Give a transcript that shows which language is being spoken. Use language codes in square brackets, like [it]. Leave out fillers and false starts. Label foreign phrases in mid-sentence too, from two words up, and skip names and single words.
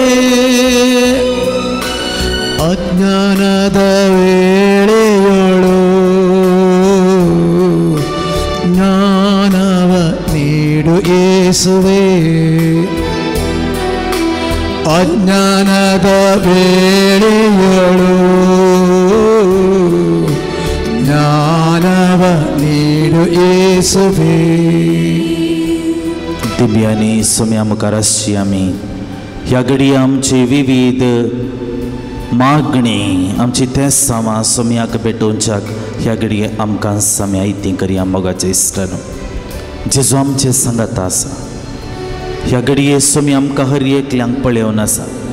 [kn] ಅಜ್ಞಾನದ ವೇಳೆಯೊಳು ಜ್ಞಾನವ ನೀಡು ಯೇಸುವೆ ಅಜ್ಞಾನದ ವೇಳೆಯೊಳು ಜ್ಞಾನವ ನೀಡು ಯೇಸುವೆ. [kok] दिव्यानी सोम्या मुखार आसची आमी ह्या घडी आमची विविध मागणी आमची तें सामा सोम्याक भेटोवच्याक ह्या घडी आमकां साम्या इती करया मोगाचे इश्टानो. जेजू आमचे सांगात आसा ह्या घडये सोम्या आमकां हर एकल्यांक पळयोवन आसा.